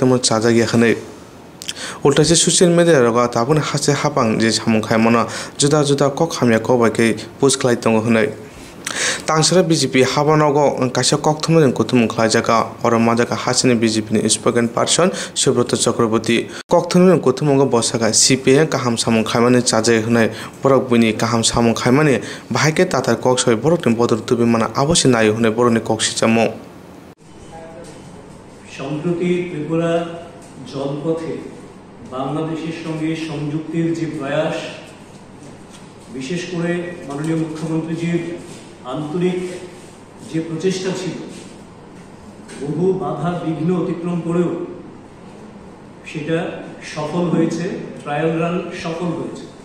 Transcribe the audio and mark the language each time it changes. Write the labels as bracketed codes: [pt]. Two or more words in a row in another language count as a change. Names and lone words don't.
[trp] tongo Chajagi Hne Ultase [en] social media [trp] roga tabun hase hapang je samung khaimona juda juda kok hamya ko ba ke post khlai tongo hnai tangsara BJP habanogo kaisa kokthumren kutum khlai jaka oroma jaka hasini BJP ni [en] spoken person [trp] Subroto Chakraborty kokthumren kutumongo bosaka CPM kaham samung khaimani chajai hnai borok bini kaham samung khaimani bahake tatar kok soi borok tin bodor tubi mana abosi nayo hnai boroni kok sichamo [bn] সম্প্রতি ত্রিপুরা জলপথে বাংলাদেশের সঙ্গে সংযুক্তির যে প্রয়াস বিশেষ করে মাননীয় মুখ্যমন্ত্রীজির আন্তরিক যে প্রচেষ্টা ছিল বহু বাধা বিঘ্ন অতিক্রম করেও সেটা সফল হয়েছে ট্রায়াল রান সফল হয়েছে